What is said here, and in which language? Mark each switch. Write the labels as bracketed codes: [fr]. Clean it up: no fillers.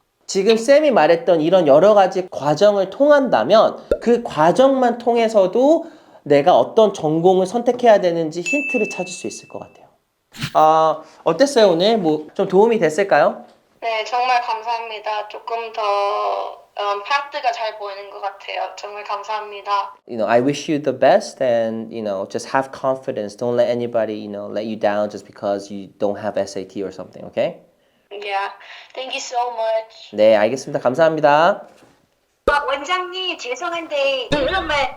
[ko] 지금 쌤이 말했던 이런 여러 가지 과정을 통한다면 그 과정만 통해서도 내가 어떤 전공을 선택해야 되는지 힌트를 찾을 수 있을 것 같아요. 어땠어요, 오늘? 뭐 좀 도움이 됐을까요? 네, 정말 감사합니다. 조금 더 파트가 잘 보이는 것 같아요. 정말 감사합니다. [en] I wish you the best and, just have confidence. Don't let anybody, let you down just because you don't have SAT or something, okay? Yeah, thank you so much. [ko] 네, 알겠습니다. 감사합니다. 원장님, 죄송한데 이름만